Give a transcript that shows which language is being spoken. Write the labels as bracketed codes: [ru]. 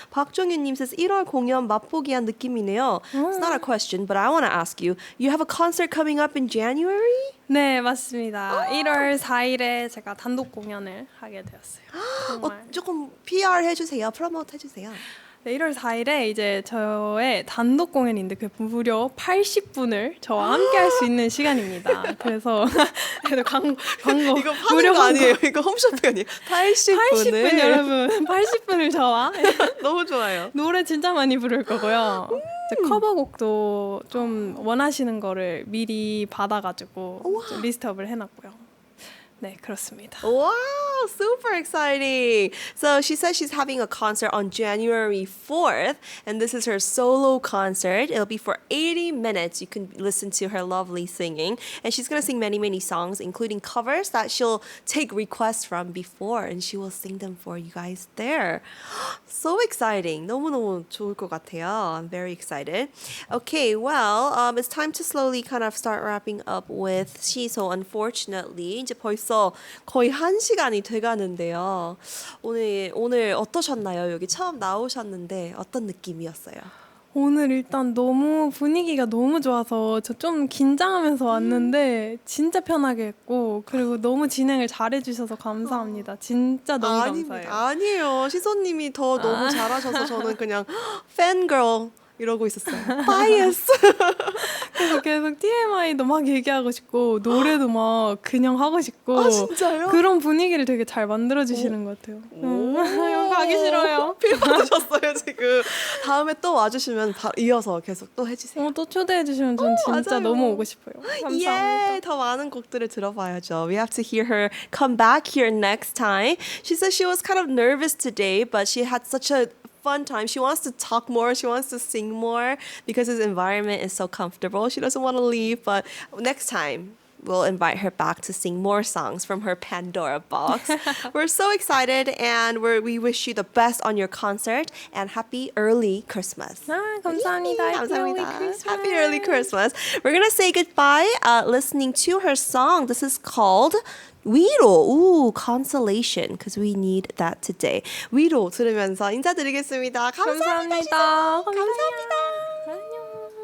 [ko] 박정윤님 [en] says [ko] 1월 공연 맛보기한 느낌이네요. [en] It's not a question, but I want to ask you. You have a concert coming up in January? [ko] 네, 맞습니다. 1월 4일에 제가 단독 공연을 하게 되었어요. 정말. 조금 PR 해주세요. 프로모트 해주세요. 네, 1월 4일에 이제 저의 단독 공연인데 그 무려 80분을 저와 함께 할 수 있는 시간입니다. 그래서 광고 이거 파는 거 아니에요. 이거 홈쇼핑 아니에요. 80분 여러분 80분을 저와 너무 좋아요. 노래 진짜 많이 부를 거고요. 이제 커버곡도 좀 원하시는 거를 미리 받아가지고 좀 리스트업을 해놨고요. 네, 그렇습니다. [en] Wow, super exciting. So she says she's having a concert on January 4th, and this is her solo concert. It'll be for 80 minutes. You can listen to her lovely singing. And she's going to sing many, many songs, including covers that she'll take requests from before, and she will sing them for you guys there. So exciting. [ko] 너무너무 좋을 것 같아요. [en] I'm very excited. Okay, well, it's time to slowly kind of start wrapping up with 시소. [ko] Unfortunately, 이제 벌써 거의 1시간이 돼가는데요. 오늘 어떠셨나요? 여기 처음 나오셨는데 어떤 느낌이었어요? 오늘 일단 너무 분위기가 너무 좋아서 저 좀 긴장하면서 왔는데 진짜 편하게 했고 그리고 너무 진행을 잘해주셔서 감사합니다. 진짜 너무 감사해요. 아니에요. 시소님이 더 너무 잘하셔서 저는 그냥 팬걸 이러고 있었어요. 바이어스. 그래서 계속 TMI도 막 얘기하고 싶고 노래도 막 그냥 하고 싶고 아, 진짜요? 그런 분위기를 되게 잘 만들어주시는 것 같아요. 여기 가기 싫어요. 필 받으셨어요 지금. 다음에 또 와주시면 이어서 계속 또 해주세요. 또 초대해 주시면 전 진짜 맞아요. 너무 오고 싶어요. 감사합니다. 예, 더 많은 곡들을 들어봐야죠. [en] We have to hear her come back here next time. She said she was kind of nervous today, but she had such a fun time. She wants to talk more. She wants to sing more because this environment is so comfortable. She doesn't want to leave, but next time we'll invite her back to sing more songs from her Pandora box. We're so excited and we wish you the best on your concert and happy early Christmas. [ko] 감사합니다. 감사합니다. [en] Happy early Christmas. We're gonna say goodbye listening to her song. This is called 위로. Ooh, consolation, because we need that today. [ko] 위로 들으면서 인사드리겠습니다. 감사합니다. 감사합니다.